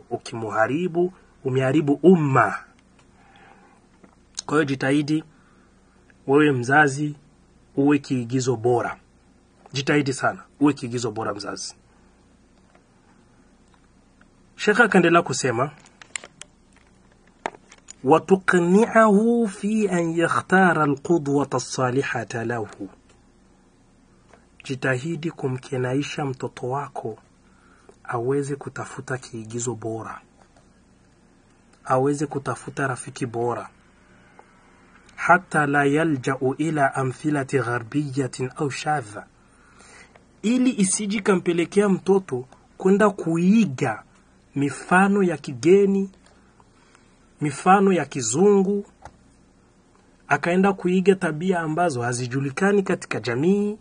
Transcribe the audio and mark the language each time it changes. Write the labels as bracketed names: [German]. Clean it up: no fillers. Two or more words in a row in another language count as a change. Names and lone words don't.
[Swahili] Ukimuharibu, umeharibu umma. Kwa hiyo jitahidi wewe mzazi uwe kiigizo bora. Jitahidi sana uwe kiigizo bora mzazi. Sheikh akaendelea kusema, [Arabic] وتقنعه في أن يختار القدوة الصالحة له. [Swahili] Jitahidi kumkenaisha mtoto wako aweze kutafuta kiigizo bora, aweze kutafuta rafiki bora, hata [Arabic] لا يلجأ إلا أمثلة غربية [Swahili] au shadha, ili isiji kampelekea mtoto kwenda kuiga mifano ya kigeni, mifano ya kizungu, akaenda kuiga tabia ambazo hazijulikani katika jamii.